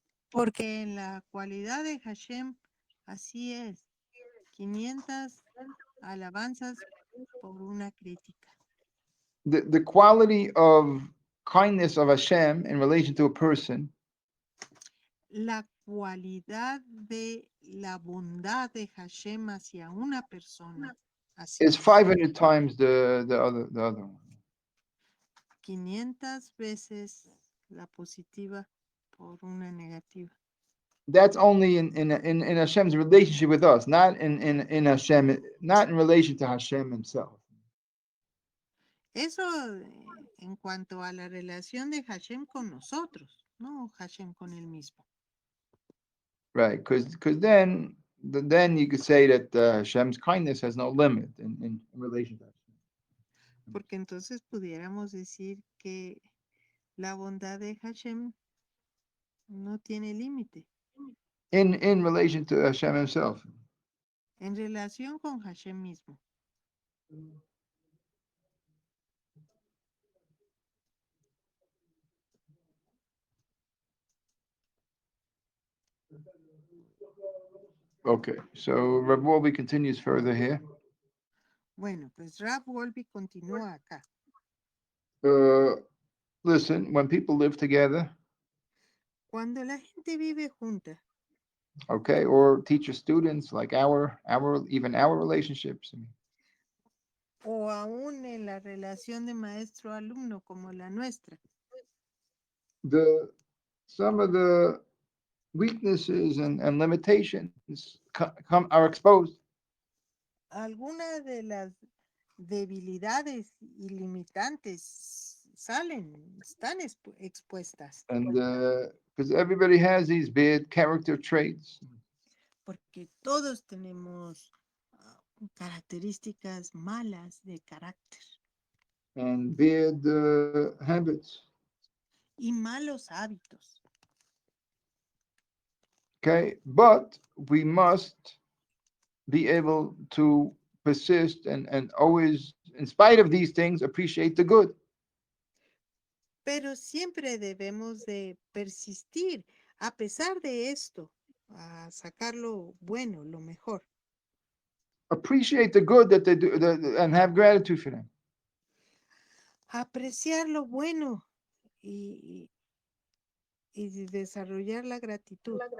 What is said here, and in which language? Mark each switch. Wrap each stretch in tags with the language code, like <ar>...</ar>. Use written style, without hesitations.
<es>Porque en la cualidad de Hashem así es, 500 alabanzas por una crítica.</es> <en>The quality of kindness of Hashem in relation to a person</en> <es>La cualidad de la bondad de Hashem hacia una persona así</es> <en>is</en> <es>es.</es> <en>500 times the other one.</en> <es>500 veces la positiva por una negativa.</es> <en>That's only in Hashem's relationship with us, not in Hashem, not in relation to Hashem himself.</en> <es>Eso en cuanto a la relación de Hashem con nosotros, no Hashem con él mismo.</es> <en>Right, because then you could say that Hashem's kindness has no limit in relation to Hashem.</en> <es>Porque entonces pudiéramos decir que la bondad de Hashem no tiene límite.</es> <en>In relation to Hashem himself.</en> <es>En relación con Hashem mismo.</es> <en>Okay, so Reb Wolbe continues further here.</en> <es>Bueno, pues Rab Wolbe continúa acá.</es> <en>Listen, when people live together,</en> <es>Cuando la gente vive junta,</es> <en>okay, or teacher students, like even our relationships. I mean,</en> <es>o aún en la relación de maestro-alumno como la nuestra,</es> <en>some of the weaknesses and limitations are exposed.</en> <es>Algunas de las debilidades y limitantes están expuestas,</es> <en>And because everybody has these bad character traits</en> <es>porque todos tenemos características malas de carácter</es> <en>and bad habits.</en> <es>y malos hábitos.</es> <en>Okay, but we must be able to persist and always, in spite of these things, appreciate the good.</en> <es>Pero siempre debemos de persistir a pesar de esto, a sacar lo bueno, lo mejor.</es> <en>Appreciate the good that they do and have gratitude for them.</en> <es>Apreciar lo bueno y desarrollar la gratitud.</es>